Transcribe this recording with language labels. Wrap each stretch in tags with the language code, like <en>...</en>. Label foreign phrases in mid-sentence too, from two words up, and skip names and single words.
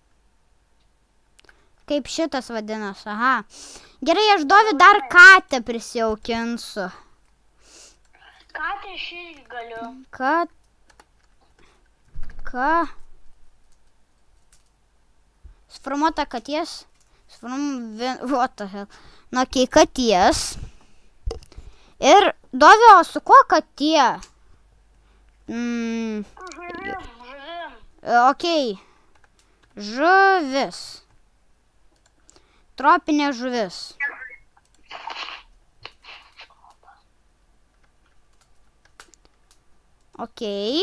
<lt>Kaip šitas vadinas, aha. Gerai, aš Dovi dar katę prisijaukinsiu. Katę aš irgi galiu. Ką? Sformuota katės.</lt> <en>What the hell.</en> <lt>Nu, okei, katės. Ir Dovi, o su kuo katė? Žuvim. Okei. Žuvis. Tropinė žuvis. Okei.</lt>